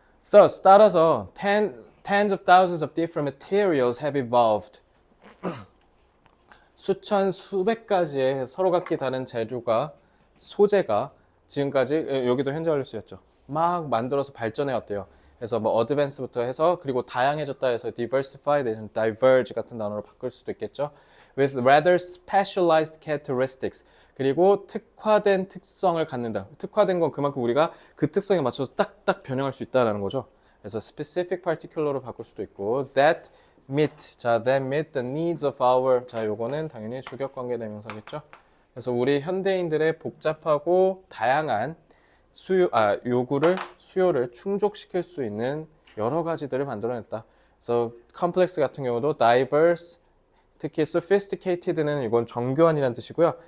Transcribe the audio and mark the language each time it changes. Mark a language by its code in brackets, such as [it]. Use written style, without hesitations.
[en] Thus, [ko] 따라서 [en] tens of thousands of different materials have evolved. [ko] 수천, 수백 가지의 서로 각기 다른 재료가, 소재가 지금까지, 여기도 현재 완료 쓰였죠. 막 만들어서 발전해 왔대요. 그래서 뭐 advance부터 해서, 그리고 다양해졌다 해서 [en] diversify, diverge [ko] 같은 단어로 바꿀 수도 있겠죠. [en] With rather specialized characteristics. [ko] 그리고 특화된 특성을 갖는다. 특화된 건 그만큼 우리가 그 특성에 맞춰서 딱딱 변형할 수 있다는 거죠. 그래서 [en] specific particular [ko] 로 바꿀 수도 있고 [en] that meet, that meet the needs of our, [ko] 요거는 당연히 주격관계 대명사겠죠. 그래서 우리 현대인들의 복잡하고 다양한 수요를 충족시킬 수 있는 여러 가지들을 만들어냈다. 그래서 complex 같은 경우도 diverse, 특히 sophisticated는 이건 정교한이라는 뜻이고요.